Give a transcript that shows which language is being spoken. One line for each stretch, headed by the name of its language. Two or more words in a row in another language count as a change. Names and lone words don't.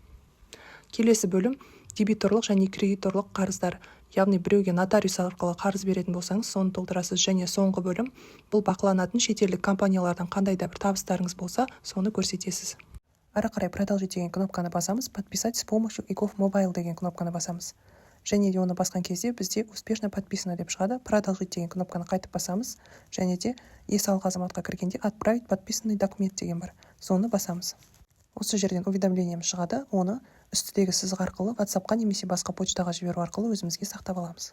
Kazakh: Келесі бөлім дебиторлық және кредиторлық қарыздар. Яғни біреуге нотариус арқылы қарыз беретін болсаңыз, соны толтырасыз. Және соңғы бөлім бұл бақыланатын шетелдік компаниялардан қандай да бір табыстарыңыз болса, соны көрсетесіз. Ары қарай продолжить деген кнопканы басамыз,
Russian: подписать с помощью
Kazakh: ИКОФ Мобайл деген кнопканы басамыз. Және де оны басқан кезде бізде
Russian: успешно подписано
Kazakh: деп шығады. Продолжить деген кнопканы қайтып басамыз, және де ЕСалық Азаматқа кіргенде
Russian: отправить подписанный документ
Kazakh: деген бар. Соны басамыз. Осы жерден уведомлениеміз шығады, оны үстідегі сызық арқылы WhatsApp-қа немесе басқа почтаға жіберу арқылы өзімізге сақтап аламыз.